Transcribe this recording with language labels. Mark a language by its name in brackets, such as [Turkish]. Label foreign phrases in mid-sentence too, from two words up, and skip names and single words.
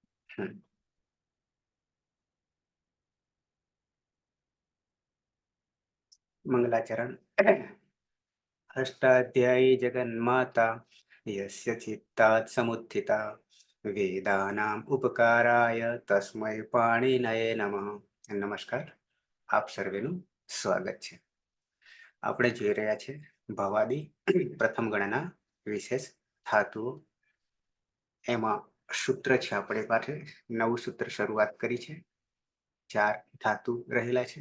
[Sanskrit] मंगलाचरण। अष्टाध्यायी जगन्माता यस्य चित्तात् समुत्थिता वेदानाम् उपकाराय तस्मै पाणिनये नमः। नमस्कार, [Gujarati] આપ સર્વેનું સ્વાગત છે। આપણે જોઈ રહ્યા છે ભવાદી પ્રથમ ગણના વિશેષ ધાતુઓ। એમાં સૂત્ર છે આપણી પાસે, નવું સૂત્ર શરૂઆત કરી છે। 4 ધાતુ રહેલા છે।